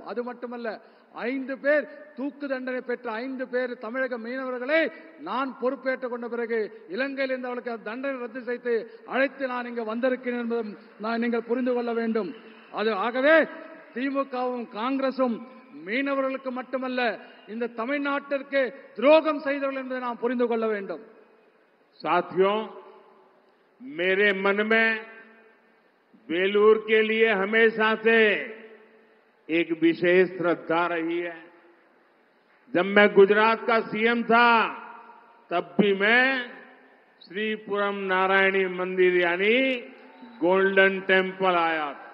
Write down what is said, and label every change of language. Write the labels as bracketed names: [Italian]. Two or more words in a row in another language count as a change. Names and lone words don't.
[Tamil] அது மட்டுமல்ல, 5 பேர் தூக்கு தண்டனை பெற்ற 5 பேர் தமிழக மீனவர்களை நான் பொறுப்பேற்றுக் கொண்ட பிறகு இலங்கையில் இருந்து அவர்களுக்கு தண்டனை ரத்து செய்து அழைத்து நான் இங்கு வந்திருக்கிறேன் என்பதும் நீங்கள் புரிந்து கொள்ள வேண்டும். அது ஆகவே திமுகவும் காங்கிரசும் மீனவர்களுக்கு மட்டுமல்ல இந்த தமிழ்நாட்டிற்கு துரோகம் செய்தவர்கள் என்பதை நாம் புரிந்து கொள்ள வேண்டும். [Hindi] साथियों, मेरे मन में वेलूर के लिए हमेशा से एक विशेष श्रद्धा रही है. जब मैं गुजरात का सीएम था तब भी मैं श्रीपुरम नारायणी मंदिर यानी गोल्डन टेम्पल आया.